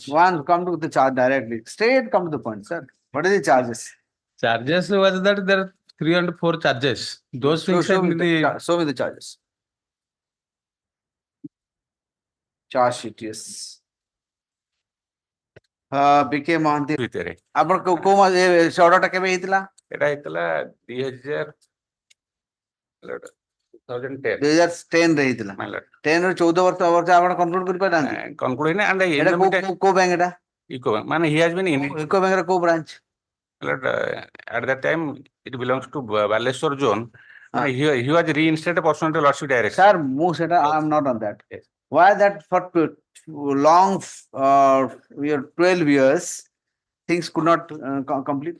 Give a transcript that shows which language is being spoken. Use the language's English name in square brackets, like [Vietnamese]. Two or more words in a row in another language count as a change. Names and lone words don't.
[English] One, come to the charge directly. Straight come to the point, sir. What are the charges? Charges was that there are 3 and 4 charges. Those things are in the Show me the charges. Charge sheet, yes. BK Mohanty. [Odia] ଆପଣ କୋଉ ସେ ଅର୍ଡରଟା କେବେ ହେଇଥିଲା? ଏଟା ହେଇଥିଲା 2010 ରେ ହେଇଥିଲା। 10 ରୁ 14 ବର୍ଷ ଆପଣ କନକ୍ଲୁଡ କରି ପାରନ୍ତି? [English] conclude in and [Odia] ଏଟା କୋଉ ବ୍ୟାଙ୍କ ଏଟା? [English] Eco Bank. Man, he has been in [Odia] Eco Bank ର କୋଉ ବ୍ରାଞ୍ଚ? [English] At that time it belongs to Baleshwar zone. He was reinstated pursuant to lordship direction. Sir, I am not on that. Why that for long 12 years things could not complete?